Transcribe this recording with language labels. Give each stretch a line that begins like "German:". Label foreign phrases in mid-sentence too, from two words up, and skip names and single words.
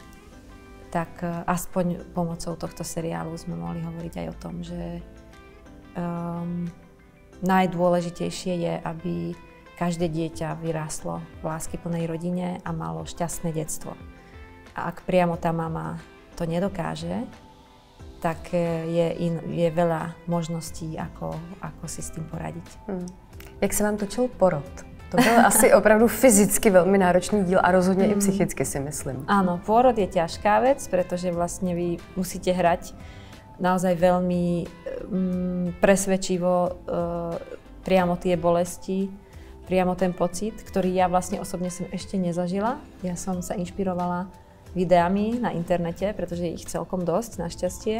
Slovak: Tak aspoň pomocou tohto seriálu sme mohli hovoriť aj o tom, že najdôležitejšie je, aby každé dieťa vyrástlo v láskyplnej rodine a malo šťastné detstvo. A ak priamo tá mama to nedokáže, tak je veľa možností, ako si s tým poradiť.
Czech: Jak se vám točil porod? To byl asi opravdu fyzicky velmi náročný díl a rozhodně i psychicky, si myslím.
Slovak: Áno, pôrod je ťažká vec, pretože vlastne vy musíte hrať naozaj veľmi presvedčivo priamo tie bolesti, priamo ten pocit, ktorý ja vlastne osobne som ešte nezažila. Ja som sa inšpirovala videami na internete, pretože je ich celkom dosť, našťastie.